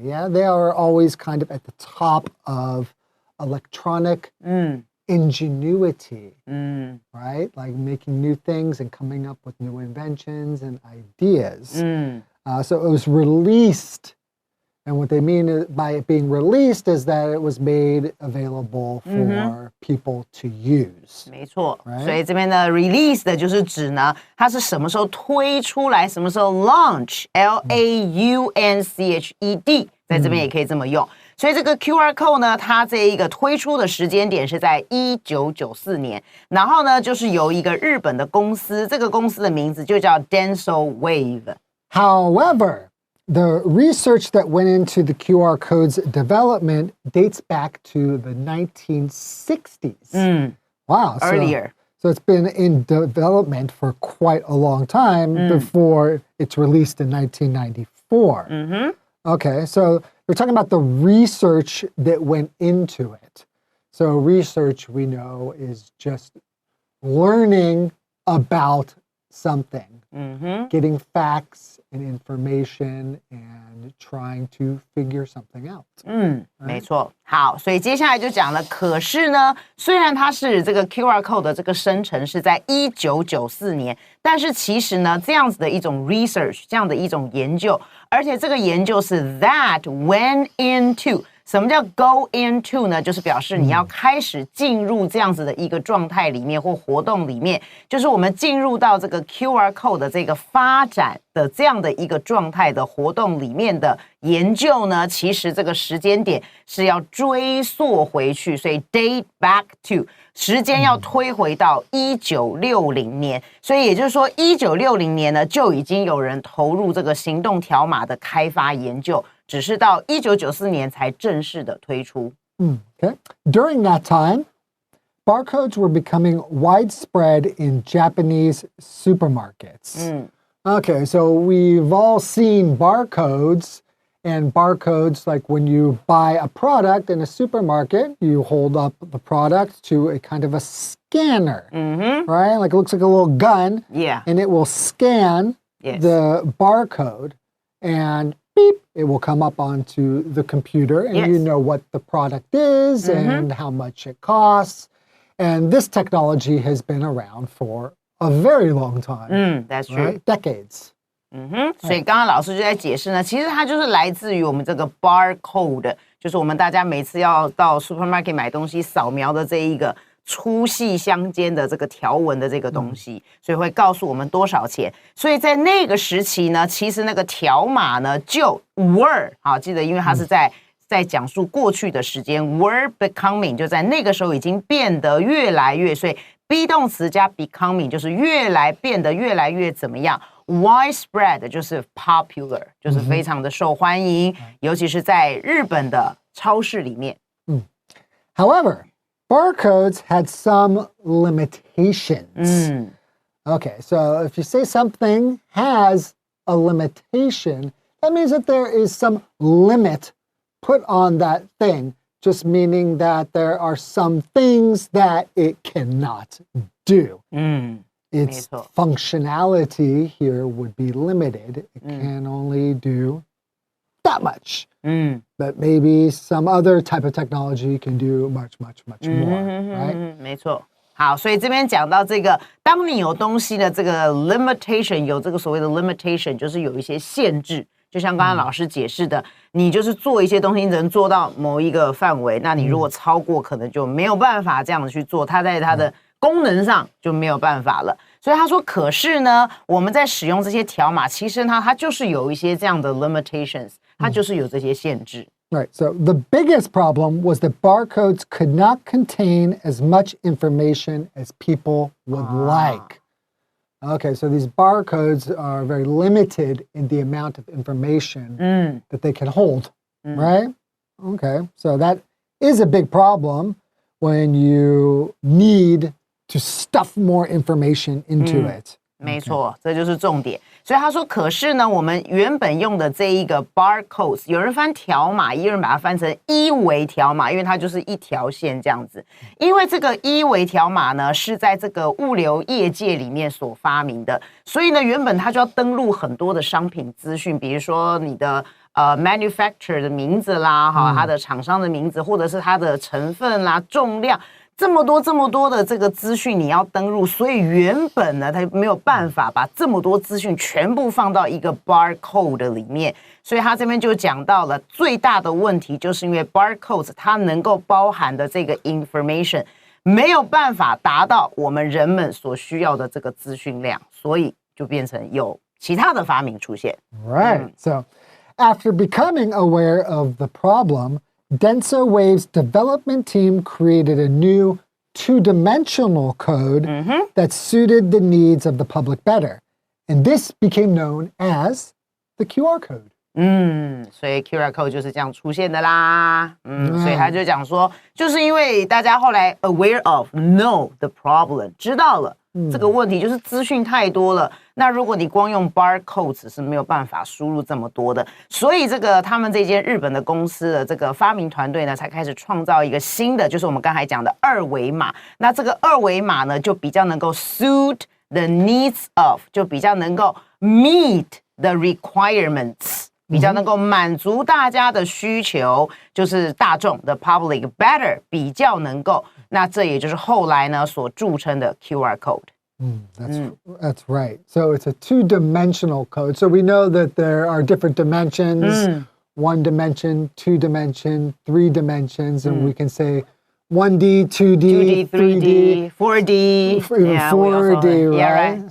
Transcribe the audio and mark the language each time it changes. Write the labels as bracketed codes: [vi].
[en] Yeah, they are always kind of at the top of electronic ingenuity, right? Like making new things and coming up with new inventions and ideas. So it was released. And what they mean by it being released is that it was made available for people to use. [zh] 没错，所以这边的 release 的就是指呢，它是什么时候推出来，什么时候 launch，L-A-U-N-C-H-E-D， 在这边也可以这么用。所以这个 QR code 呢，它这一个推出的时间点是在1994年，然后呢，就是由一个日本的公司，这个公司的名字就叫 DensoWave。 [en] However, the research that went into the QR code's development dates back to the 1960s. Wow. Earlier. So it's been in development for quite a long time before it's released in 1994. Okay, so we're talking about the research that went into it. So research, we know, is just learning about something, getting facts and information and trying to figure something out. [zh] 没错。好，所以接下来就讲了，可是呢，虽然它是这个 QR code 的这个生成是在1994年，但是其实呢，这样子的一种 research， 这样的一种研究，而且这个研究是 [en] that went into。 [zh] 什么叫 [en] go into [zh] 呢？就是表示你要开始进入这样子的一个状态里面或活动里面，就是我们进入到这个 QR code 的这个发展的这样的一个状态的活动里面的研究呢，其实这个时间点是要追溯回去，所以 [en] date back to [zh] 时间要推回到1960年，所以也就是说1960年呢就已经有人投入这个行动条码的开发研究。只是到1994年才正式的推出。 Okay. [en] During that time, barcodes were becoming widespread in Japanese supermarkets. Okay, so we've all seen barcodes, and barcodes, like when you buy a product in a supermarket, you hold up the product to a kind of a scanner, right? Like it looks like a little gun, and it will scan the barcode, and beep, it will come up onto the computer and you know what the product is and how much it costs. And this technology has been around for a very long time. That's true. Right? Decades. [zh] 所以刚刚老师就在解释呢，其实它就是来自于我们这个 barcode， 就是我们大家每次要到 supermarket 买东西扫描的这一个粗细相间的这个条纹的这个东西，所以会告诉我们多少钱。所以在那个时期呢，其实那个条码呢就 were 好，记得因为它是在讲述过去的时间 [en] were becoming [zh] 就在那个时候已经变得越来越，所以 be 动词加 becoming 就是变得越来越怎么样。 widespread 就是 popular 就是非常的受欢迎，尤其是在日本的超市里面。 [en] However, barcodes had some limitations. Okay, so if you say something has a limitation, that means that there is some limit put on that thing, just meaning that there are some things that it cannot do. Its functionality here would be limited. It can only do that much. But maybe some other type of technology can do much, much, much more, right? [zh] 没错。好，所以这边讲到这个，当你有东西的这个 limitation， 有这个所谓的 limitation， 就是有一些限制。就像刚刚老师解释的，你就是做一些东西，你只能做到某一个范围，那你如果超过，可能就没有办法这样子去做，它在它的功能上就没有办法了。所以他说，可是呢，我们在使用这些条码，其实它就是有一些这样的 limitations， 它就是有这些限制。 [en] Right, so the biggest problem was that barcodes could not contain as much information as people would like. Okay, so these barcodes are very limited in the amount of information that they can hold, right? Okay, so that is a big problem when you need to stuff more information into it. [zh] 没错，这就是重点。所以他说，可是呢，我们原本用的这一个 barcodes， 有人翻条码，也有人把它翻成一维条码，因为它就是一条线这样子。因为这个一维条码呢，是在这个物流业界里面所发明的，所以呢，原本它就要登录很多的商品资讯，比如说你的manufacturer 的名字啦，哈，它的厂商的名字，或者是它的成分啦、重量。这么多的这个资讯你要登录，所以原本呢，它没有办法把这么多资讯全部放到一个 barcode 里面，所以他这边就讲到了最大的问题，就是因为 barcodes 它能够包含的这个 information 没有办法达到我们人们所需要的这个资讯量，所以就变成有其他的发明出现。 [en] Right. So after becoming aware of the problem, DensoWave's development team created a new two-dimensional code that suited the needs of the public better. And this became known as the QR code. [zh] 所以 QR code 就是这样出现的啦。所以他就讲说，就是因为大家后来 [en] aware of, know the problem, [zh] 知道了这个问题，就是资讯太多了。那如果你光用 barcodes 是没有办法输入这么多的，所以这个他们这间日本的公司的这个发明团队呢，才开始创造一个新的，就是我们刚才讲的二维码。那这个二维码呢，就比较能够 [en] suit the needs of， [zh] 就比较能够 [en] meet the requirements， [zh] 比较能够满足大家的需求，就是大众的 [en] public better [zh] 比较能够。那这也就是后来呢所著称的 QR code。 [en] That's right. So it's a two-dimensional code. So we know that there are different dimensions, 1 dimension, 2 dimension, 3 dimensions, and we can say 1D, 2D, 3D, 4D, even 4D, right? Yeah, right.